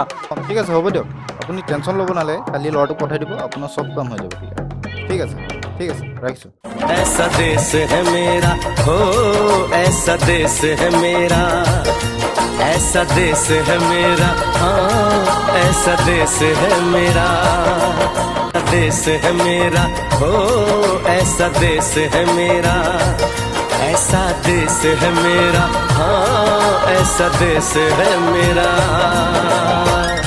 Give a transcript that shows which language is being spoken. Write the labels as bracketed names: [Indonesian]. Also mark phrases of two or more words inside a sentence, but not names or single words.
[Assamese] ঠিক আছে হ'ব দিয়ক আপুনি টেনশ্যন ল'ব নালাগে কালি ল'ৰাটোক পঠাই দিব আপোনাৰ চব কাম হৈ যাব ঠিক আছে ৰাখিছোঁ [Hindi] ऐसा देश है मेरा हो ऐसा देश है मेरा ऐसा देश है मेरा हाँ ऐसा देश है मेरा देश है मेरा हो ऐसा देश है मेरा ऐसा देश है मेरा हाँ ऐसा देश है मेरा